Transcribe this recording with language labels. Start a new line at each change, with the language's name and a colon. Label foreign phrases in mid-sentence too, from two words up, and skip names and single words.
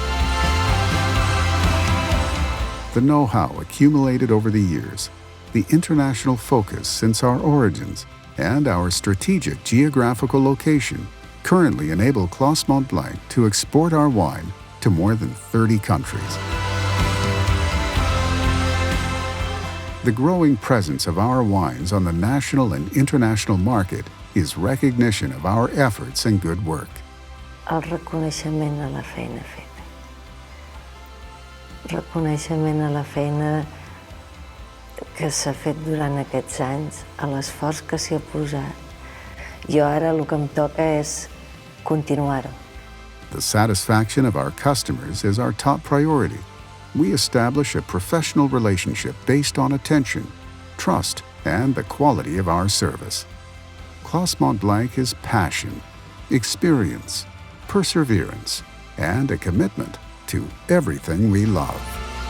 English: The know-how accumulated over the years, the international focus since our origins, and our strategic geographical location currently enable Clos Montblanc to export our wine to more than 30 countries. The growing presence of our wines on the national and international market is recognition of our efforts and good work.
Catalan: El reconeixement a la feina feta. Reconeixement a la feina que s'ha fet durant aquests anys, a l'esforç que s'hi ha posat. Jo ara el que em toca és continuar-ho.
English: The satisfaction of our customers is our top priority. We establish a professional relationship based on attention, trust, and the quality of our service. Clos Montblanc is passion, experience, perseverance, and a commitment to everything we love.